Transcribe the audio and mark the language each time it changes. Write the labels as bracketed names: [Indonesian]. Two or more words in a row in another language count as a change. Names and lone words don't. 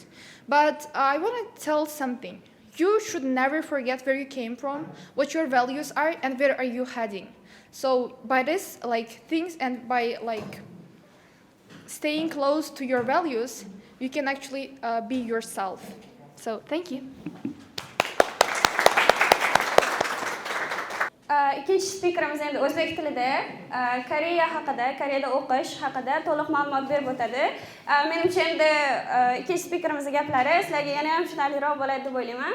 [English] But I want to tell something. You should never forget where you came from, what your values are, and where are you heading. So by this, like things, and by like staying close to your values, you can actually be yourself. So thank you. [Uzbek] ikkinchi spikerimiz endi o'zbek tilida Koreya haqida, Koreyada o'qish haqida to'liq ma'lumot berib o'tadi. Menimcha endi ikkinchi spikerimizning gaplari sizlarga yana ham tushunarliroq bo'ladi deb o'ylayman.